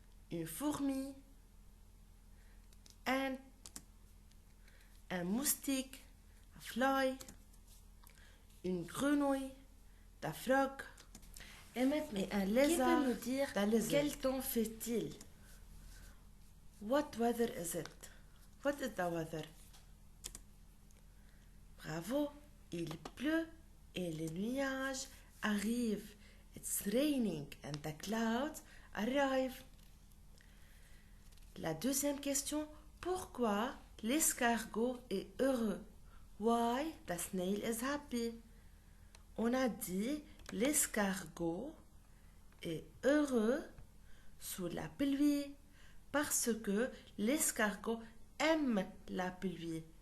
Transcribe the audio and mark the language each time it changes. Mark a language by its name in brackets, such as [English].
[French] Une fourmi. Un moustique, [English] a fly. [French] Une grenouille, [English] the frog. [French] Et maintenant, un lézard, qui peut nous dire quel temps fait-il? [English] What weather is it? What is the weather? Bravo, [French] Il pleut et les nuages arrivent. [English] It's raining and the clouds arrive. [French] La deuxième question, pourquoi l'escargot est heureux? [English] Why the snail is happy? [French] On a dit l'escargot est heureux sous la pluie parce que l'escargot aime la pluie.